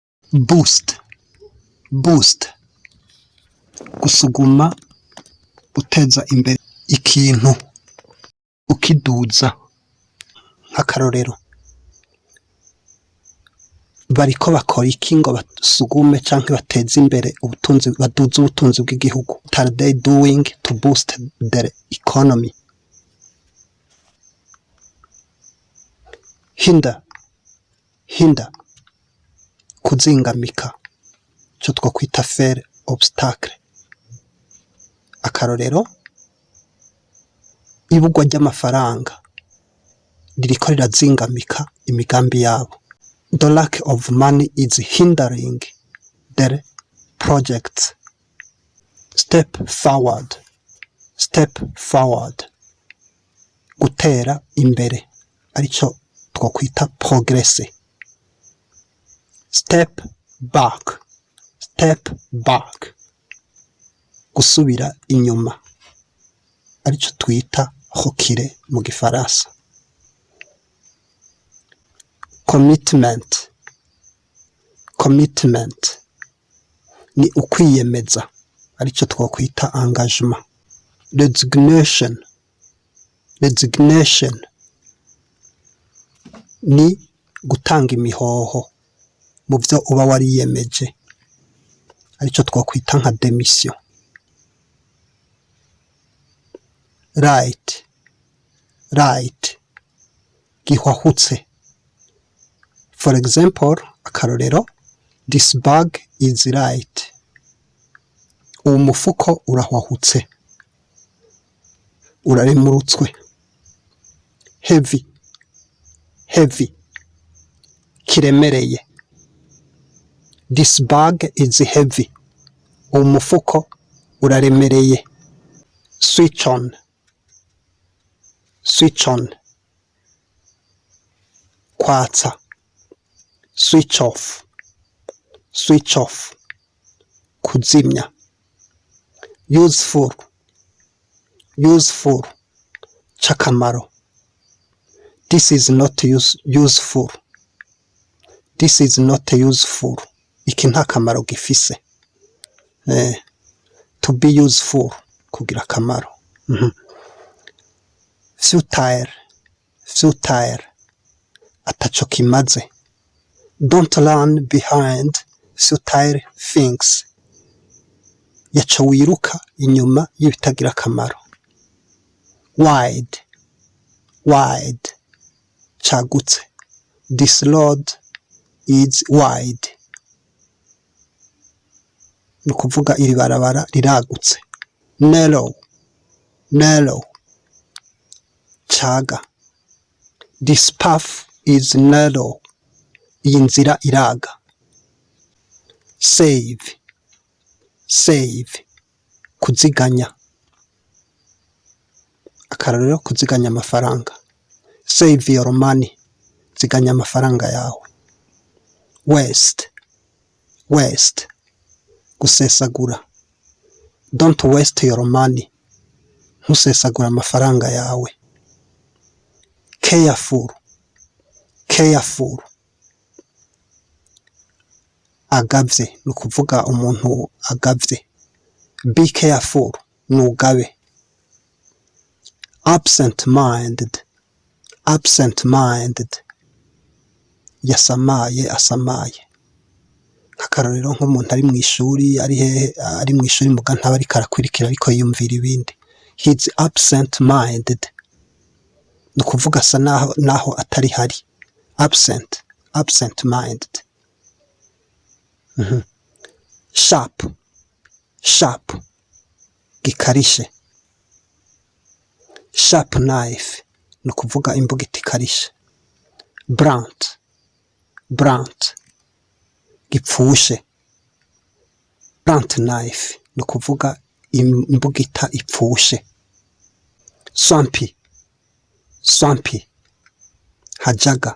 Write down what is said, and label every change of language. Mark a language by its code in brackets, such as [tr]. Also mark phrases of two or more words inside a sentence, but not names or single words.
[rn] boost gusuguma, uteza imbere ikintu ukiduza. Nk'akarorero, bariko bakora iki ngo basugume canke bateze imbere ubutunzi, baduze ubutunzi bw'igihugu? [en] What are they doing to boost their economy? [rn] Hinder kuzingamika, cyo twakwita [fr] faire obstacle. [rn] Akarorero, ibugwa ry'amafaranga ririko rirazingamika imigambi yabo. [en] The lack of money is hindering their projects. Step forward, [rn] gutera imbere, arico twakwita progress. [en] Step back, [rn] gusubira inyuma, arico twita hokire mu gifaransa. Commitment ni ukwiyemeza, arico twakwita engagement. Resignation ni gutanga imihoho mu byo uba wariyemeje, arico twakwita nka demission. Right, gihwahutse. [en] For example, akarorero, this bag is right. [rn] Uwo mufuko urahwahutse, uraremurutswe. Heavy, kiremereye. [en] This bag is heavy. [rn] Uwo mufuko uraremereye. Switch kwatsa. [en] Switch off, kuzimya. [rn] Useful, chakamaro. [en] This is not useful. [rn] Iki nta kamaro gifise. [en] To be useful, [rn] kugira kamaro. Futile, ataco kimaze. [en] Don't run behind futile things. [rn] Yaca wiruka inyuma y'ibitagira akamaro. Wide, cagutse. [en] This road is wide. [rn] Ni kuvuga iri barabara riragutse. Narrow, caga. [en] This path is narrow. [rn] Iyi nzira iraga. Save, kuziganya. Akarorero, kuziganya amafaranga. [en] Save your money, [rn] ziganya amafaranga yawe. Waste, gusesagura. [en] Don't waste your money, [rn] ntusesagura amafaranga yawe. Careful, agavye, ni kuvuga umuntu agavye. [en] Be careful, nugabe. Absent-minded, [rn] asamaye. Akarorero, nk'umuntu ari mu ishuri, ari mu ishuri muga ntaba ariko arakurikira, ariko yiyumvira ibindi. [en] He's absent-minded, [rn] ni kuvuga asa naho atari hari. [en] Absent-minded. Sharp, gikarishe. Sharp knife, [rn] ni kuvuga imbugita ikarishe. Blunt, gipfushe. [en] Blunt knife, [rn] ni kuvuga imbugita ipfushe. Swampy, hajaga.